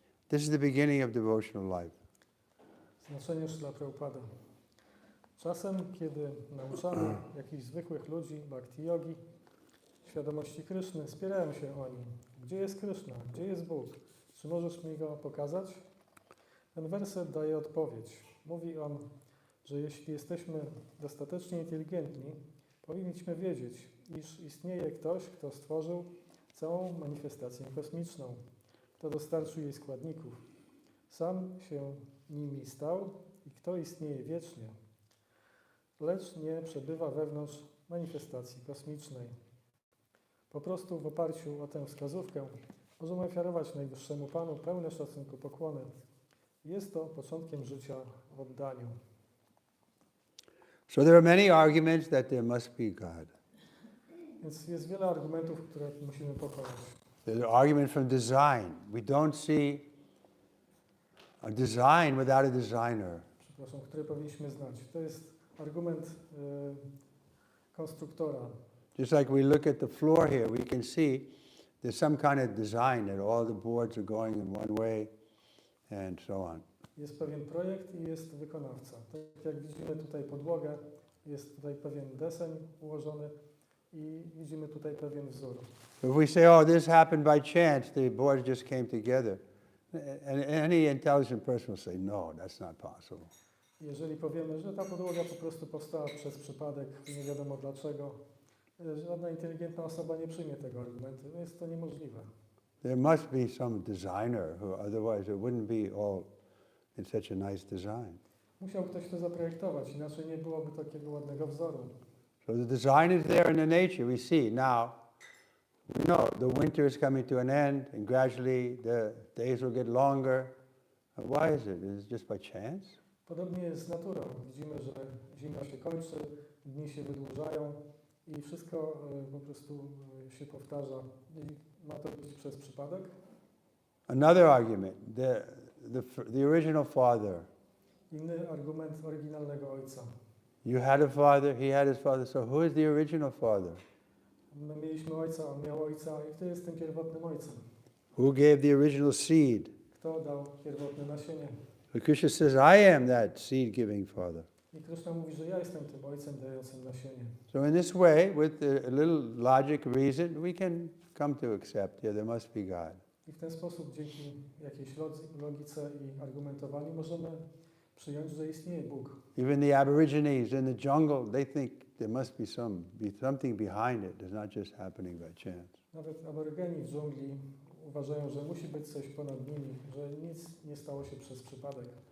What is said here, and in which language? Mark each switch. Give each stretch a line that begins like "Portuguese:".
English: This is the beginning of devotional life.
Polish: Znaczenie Śrīla Prabhupada. Czasem, kiedy nauczamy jakichś zwykłych ludzi bhakti yogi, świadomości Kryszny, spierają się oni. Gdzie jest Kryszna? Gdzie jest Bóg? Czy możesz mi go pokazać? Ten werset daje odpowiedź. Mówi on, że jeśli jesteśmy dostatecznie inteligentni, powinniśmy wiedzieć, iż istnieje ktoś, kto stworzył całą manifestację kosmiczną, kto dostarczył jej składników. Sam się nimi stał i kto istnieje wiecznie, lecz nie przebywa wewnątrz manifestacji kosmicznej. Po prostu w oparciu o tę wskazówkę możemy ofiarować Najwyższemu Panu pełne szacunku pokłony. Jest to początkiem życia w oddaniu.
English: So there are many arguments that there must be God.
Polish: Więc jest wiele argumentów, które musimy pokonać.
English: There's an argument from design. We don't see a design without a designer.
Polish: Przepraszam, które powinniśmy znać. To jest argument konstruktora.
English: Just like we look at the floor here, we can see there's some kind of design that all the boards are going in one way and so on.
Polish: Jest pewien projekt i jest wykonawca. Tak jak widzimy tutaj podłogę, jest tutaj pewien deseń ułożony i widzimy tutaj pewien wzór.
English: If we say, oh, this happened by chance, the boards just came together, And any intelligent person will say, no, that's not possible.
Polish: Jeżeli powiemy, że ta podłoga po prostu powstała przez przypadek i nie wiadomo dlaczego, żadna inteligentna osoba nie przyjmie tego argumentu. Jest to niemożliwe.
English: There must be some designer who, otherwise it wouldn't be all in such a nice design.
Polish: Musiał ktoś to zaprojektować, inaczej nie byłoby takiego ładnego wzoru.
English: So the design is there in the nature. We see now, we know the winter is coming to an end and gradually the days will get longer. Why is it? Is it just by chance?
Polish: Podobnie jest z naturą. Widzimy, że zima się kończy, dni się wydłużają i wszystko po prostu się powtarza. I ma to być przez przypadek?
English: Another argument, the original father.
Polish: Inny argument oryginalnego ojca.
English: You had a father, he had his father, so who is the original father?
Polish: My mieliśmy ojca, on miał ojca i kto jest tym pierwotnym ojcem?
English: Who gave the original seed?
Polish: Kto dał pierwotne nasienie?
English: But Krishna says, I am that seed-giving father.
Polish: I Krishna mówi, że ja jestem tym ojcem dającym nasienie.
English: So in this way, with a little logic, reason, we can come to accept, yeah, there must be God.
Polish: I w ten sposób, dzięki jakiejś logice i argumentowaniu, możemy przyjąć, że istnieje Bóg.
English: Even the Aborigines in the jungle, they think there must be something behind it. It's not just happening by chance.
Polish: Nawet aborygeni w dżungli uważają, że musi być coś ponad nimi, że nic nie stało się przez przypadek.